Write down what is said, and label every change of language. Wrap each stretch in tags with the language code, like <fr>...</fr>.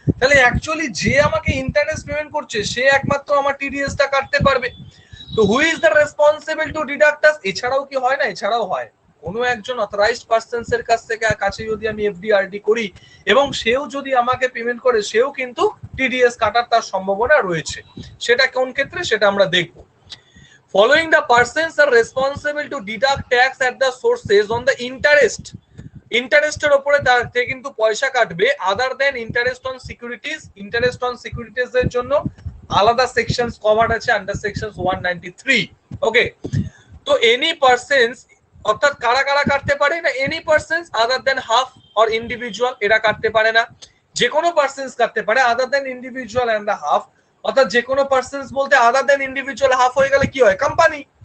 <bn>তাহলে অ্যাকচুয়ালি যে আমাকে ইন্টারেস্ট পেমেন্ট করছে সে একমাত্র আমার টিডিএসটা কাটতে পারবে।</bn> <en>তো who is the responsible to deduct us?</en> <bn>এছাড়াও কি হয় না? এছাড়াও হয়, কোনো একজন অথরাইজড পারসনস এর কাছে যদি আমি এফডি আরডি করি এবং সেও যদি আমাকে পেমেন্ট করে, সেও কিন্তু টিডিএস কাটার তার সম্ভাবনা রয়েছে। সেটা কোন ক্ষেত্রে সেটা আমরা দেখব।</bn> <en>Following the persons are responsible to deduct tax at the sources on the interest,</en> <bn>ইন্টারেস্টের উপরে তার কিন্তু পয়সা কাটবে,</bn> <en>Other than interest on securities.</en> <bn>Interest on securities এর জন্য আলাদা সেকশনস কভার্ড আছে আন্ডার সেকশনস 193। ওকে, তো এনি পারসনস, অর্থাৎ কারা কারা কাটতে পারে না?</bn> <en>any persons other than HUF or individual,</en> <bn>এরা কাটতে পারে না। যে কোনো পারসনস কাটতে পারে আদার দেন ইন্ডিভিজুয়াল এন্ড দ্য হাফ, অর্থাৎ যে কোনো পারসনস বলতে আদার দেন ইন্ডিভিজুয়াল হাফ হয়ে গেলে কি হয়? কোম্পানি।</bn>